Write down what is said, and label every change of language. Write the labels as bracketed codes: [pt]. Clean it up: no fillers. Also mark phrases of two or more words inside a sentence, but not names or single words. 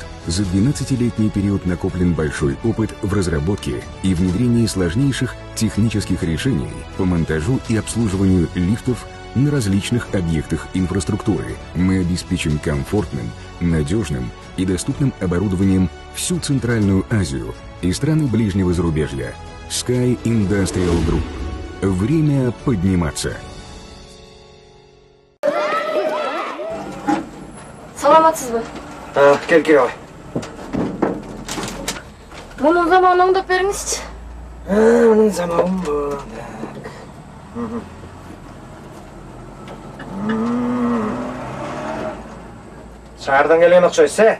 [ru] За 12-летний период накоплен большой опыт в разработке и внедрении сложнейших технических решений по монтажу и обслуживанию лифтов на различных объектах инфраструктуры. Мы обеспечим комфортным, надежным и доступным оборудованием всю Центральную Азию и страны ближнего зарубежья. Sky Industrial Group. Время подниматься. [ky] Саламатсызбы? Кел ой. Мунун заманын оңдоп бериңизчи. Мунун заманын бу. Шаардан келген окшойсуз,